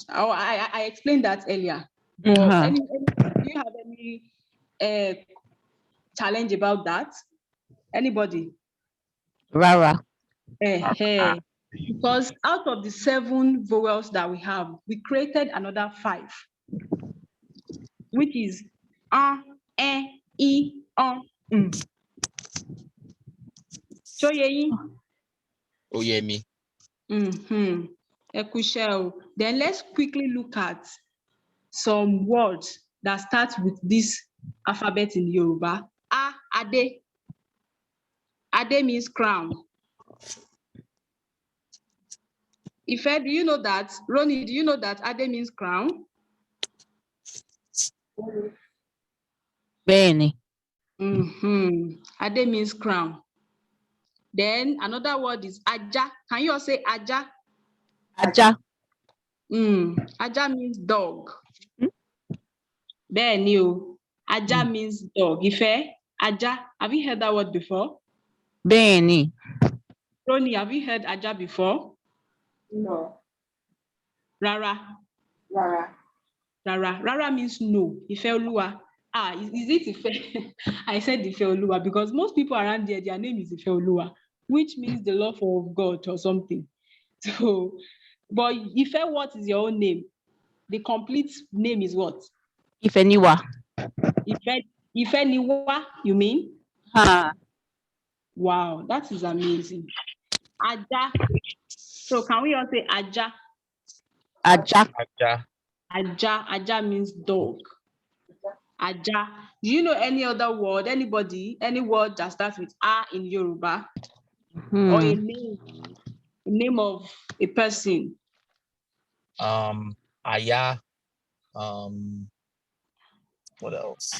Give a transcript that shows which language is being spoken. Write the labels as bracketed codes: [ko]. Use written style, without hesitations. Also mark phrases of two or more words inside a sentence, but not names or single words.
[en] I explained that earlier. But do you have any challenge about that? Anybody? [yo] Rara. [en] Because out of the 7 vowels that we have, we created another 5, which is e, Shoyeyi? Oyemi. Then let's quickly look at some words that start with this alphabet in Yoruba. Ade. Ade means crown. Ife, do you know that? Ronnie, do you know that Ade means crown? [yo] Bẹ́ẹ̀ni. [en] Ade means crown. Then another word is Aja. Can you all say Aja? Ajá. Aja means dog. Hmm? [yo] Bẹ́ẹ̀ni o. [en] Aja means dog. Ife, Aja. Have you heard that word before? [yo] Bẹ́ẹ̀ni. [en] Ronnie, have you heard Aja before? No. [yo] Rara. Rara. [en] Rara. Rara means no. Ife Oluwa. Is it Ife? I said Ife Oluwa because most people around there, their name is Ife Oluwa, which means the love of God or something. So, but Ife, what is your own name? The complete name is what? Ifeniwa. Ife Niwa, you mean? Wow, that is amazing. Aja. So can we all say Aja? Ajá. Aja. Aja. Aja means dog. Aja. Do you know any other word? Anybody? Any word that starts with A in Yoruba? Or a name of a person? Aya. What else?